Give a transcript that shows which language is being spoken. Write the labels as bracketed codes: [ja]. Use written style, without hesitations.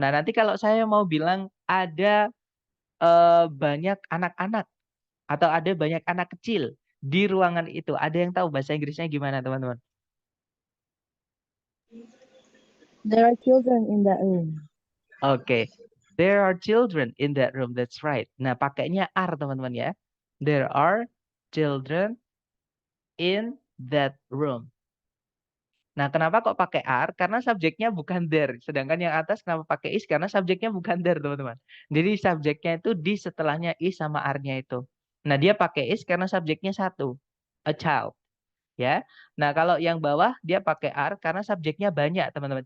[id] Nah, nanti kalau saya mau bilang ada banyak anak-anak atau ada banyak anak kecil di ruangan itu. Ada yang tahu bahasa Inggrisnya gimana, teman-teman? [en] There are children in that room. [id] Oke. [en] There are children in that room. That's right. [id] Nah, pakainya are, teman-teman ya. [en] There are children in that room. [id] Nah, kenapa kok pakai are? Karena subjeknya bukan there. Sedangkan yang atas kenapa pakai is? Karena subjeknya bukan there, teman-teman. Jadi subjeknya itu di setelahnya is sama are-nya itu. Nah, dia pakai is karena subjeknya satu. A child. Ya. Nah, kalau yang bawah dia pakai are karena subjeknya banyak, teman-teman.